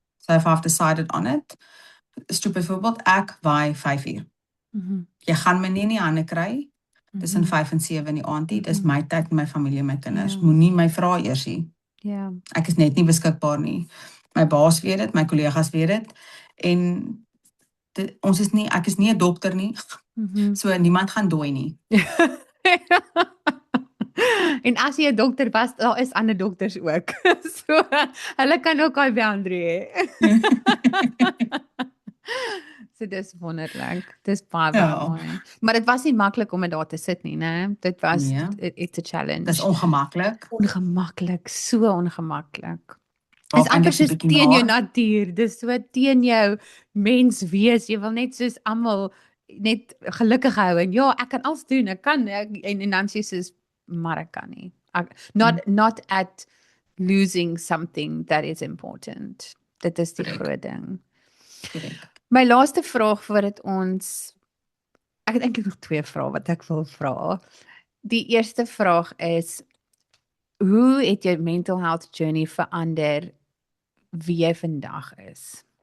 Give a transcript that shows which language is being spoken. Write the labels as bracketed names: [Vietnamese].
[English] So if I've decided on it, [Afrikaans] byvoorbeeld ek waai 5 uur. Jy gaan my nie in die hande kry tussen 5 en 7 in die aand nie. Dis my tyd met my familie en my kinders. Moenie my vra eers nie. Ek is net nie beskikbaar nie. My baas weet dit, my kollegas weet dit en ek is nie 'n dokter nie. So niemand gaan dooi nie. En as jy 'n dokter was, daar is ander dokters ook. So hulle kan ook daai boundary hê. So dis wonderlik. Dis baie mooi. Maar dit was nie maklik om dit daar te sit nie, né? Dit was [English] it's a challenge. [Afrikaans] Dis ongemaklik. Ongemaklik, so ongemaklik. Dis amper soos teen jou natuur. Dis so teen jou menswees. Jy wil net soos almal net gelukkig hou en ja, ek kan alles doen. Ek kan en dan sê soos maar ek kan nie. [English] Not at losing something that is important. [Afrikaans] Dit is die groot ding. My laaste vraag voordat ons ek het eintlik nog 2 vrae wat ek wil vra. Die eerste vraag is hoe het jou mental health journey verander wie jy vandag is?